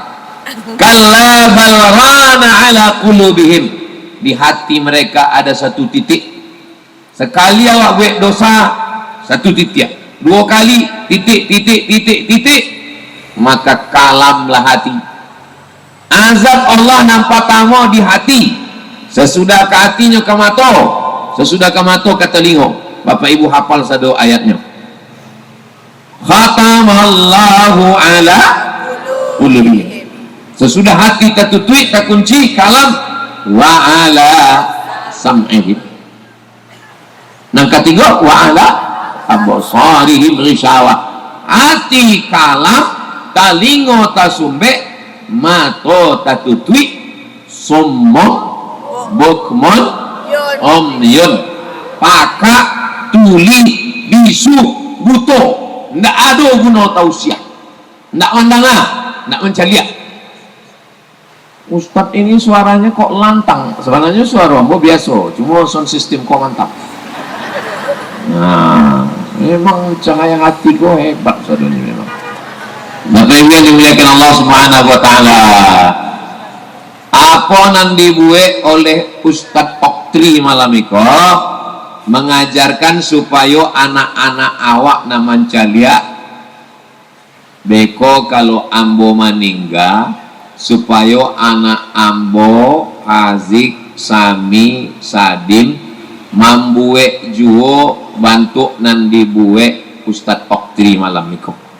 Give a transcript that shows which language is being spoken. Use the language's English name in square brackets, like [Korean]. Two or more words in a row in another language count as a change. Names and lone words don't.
[Arabic] كلا بل ران على قلوبهم, [Indonesian] di hati mereka ada satu titik. Sekali awak buat dosa, satu titik, dua kali titik, maka kalamlah hati. Azab Allah nampak tamu di hati. Sesudah ke hatinya ke mata, sesudah ke mata ke telinga. Bapak Ibu hafal satu ayatnya. [Arabic] ختم الله على قلوبهم. [Indonesian] Sesudah hati tertutup, terkunci, kalam [Arabic] وعلى سمعهم. [Indonesian] Yang ketiga [Arabic] وعلى أبصارهم غشاوة. [Minangkabau] Hati kalam, talingo tasumbe, mato tatutui, sombong, bukmon, omyun, pakak, tuli, bisu, buto. Ndak ada guna tausiah, ndak mandangah, ndak mencaliak. [Indonesian] Ustadz ini suaranya kok lantang. Sebenarnya suara ambo biasa, cuma [English] sound system [Indonesian] kok mantap. Nah, memang cahaya hati kok hebat saudara ini memang. Bapak Ibu yang dimuliakan Allah [Arabic] سبحانه وتعالى. [Minangkabau] Apa nan dibuat oleh Ustadz Oktri malam itu mengajarkan supaya anak-anak awak naman calia beko kalau ambo meninggal, supaya anak ambo Hazik, Sami, Sadim mambuek juo bantu nan dibuek Ustadz Oktri malam itu.